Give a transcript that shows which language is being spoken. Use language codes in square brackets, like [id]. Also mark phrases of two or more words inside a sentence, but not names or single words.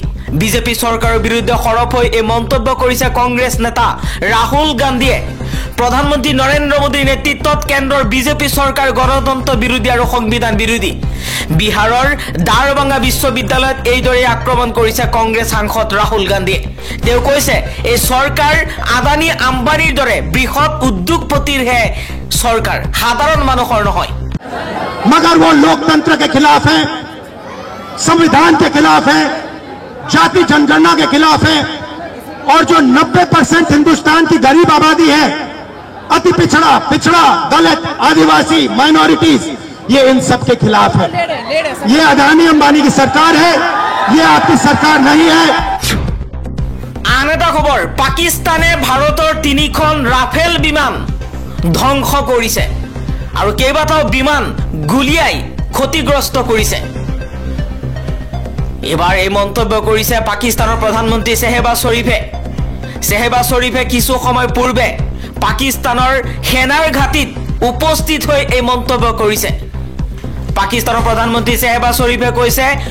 [as] বিজেপি চৰকাৰৰ বিৰুদ্ধে সৰব হৈ এই মন্তব্য কৰিছে কংগ্ৰেছ নেতা ৰাহুল গান্ধীয়ে প্ৰধানমন্ত্ৰী নৰেন্দ্ৰ মোদীৰ নেতৃত্বত কেন্দ্ৰৰ বিজেপি চৰকাৰ গণতন্ত্ৰ বিৰোধী আৰু সংবিধান বিৰোধী বিহাৰৰ দাৰভাঙ্গা বিশ্ববিদ্যালয়ত এইদৰে আক্ৰমণ কৰিছে কংগ্ৰেছ সাংসদ ৰাহুল গান্ধীয়ে তেওঁ কৈছে এই চৰকাৰ আদানী আম্বানীৰ দৰে বৃহৎ উদ্যোগপতিৰহে চৰকাৰ সাধাৰণ মানুহৰ নহয় [hi] मगर वो लोकतंत्र के खिलाफ है, संविधान के खिलाफ है, जाति जनगणना के खिलाफ है और जो 90% हिंदुस्तान की गरीब आबादी है, अति पिछड़ा दलित आदिवासी माइनॉरिटीज, ये इन सब के खिलाफ है। ये अदानी अंबानी की सरकार है, ये आपकी सरकार नहीं है। [as] आन এটা খবৰ পাকিস্তানে ভাৰতৰ 3খন ৰাফেল বিমান ধ্বংস কৰিছে আৰু কেইবাটাও বিমান গুলিয়াই ক্ষতিগ্ৰস্ত কৰিছে এবাৰ এই মন্তব্য কৰিছে পাকিস্তানৰ প্ৰধানমন্ত্ৰী শেহবাজ শ্বৰীফে কিছু সময় পূৰ্বে পাকিস্তানৰ সেনাৰ ঘাটিত উপস্থিত হৈ এই মন্তব্য কৰিছে পাকিস্তানৰ প্ৰধানমন্ত্ৰী শেহবাজ শ্বৰীফে কৈছে